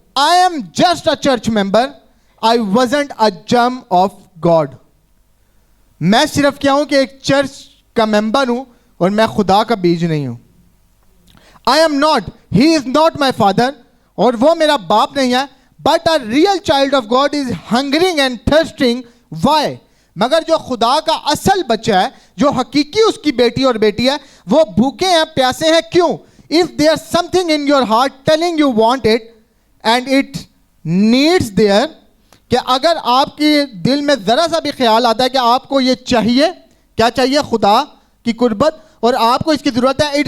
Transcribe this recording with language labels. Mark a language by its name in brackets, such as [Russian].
[English] I am just a church member, I wasn't a germ of God. [Urdu] میں صرف کیا ہوں کہ ایک چرچ کا ممبر ہوں اور میں خدا کا بیج نہیں ہوں. [English] I am not, he is not my father, [Urdu] اور وہ میرا باپ نہیں ہے. [English] But a real child of God is hungering and thirsting. Why? [Urdu] مگر جو خدا کا اصل بچہ ہے, جو حقیقی اس کی بیٹی اور بیٹی ہے, وہ بھوکے ہیں, پیاسے ہیں. کیوں؟ [English] If there's something in your heart telling you want it and it needs there, [Urdu] کہ اگر آپ کے دل میں ذرا سا بھی خیال آتا ہے کہ آپ کو یہ چاہیے, کیا چاہیے؟ خدا کی قربت, اور آپ کو اس کی ضرورت ہے.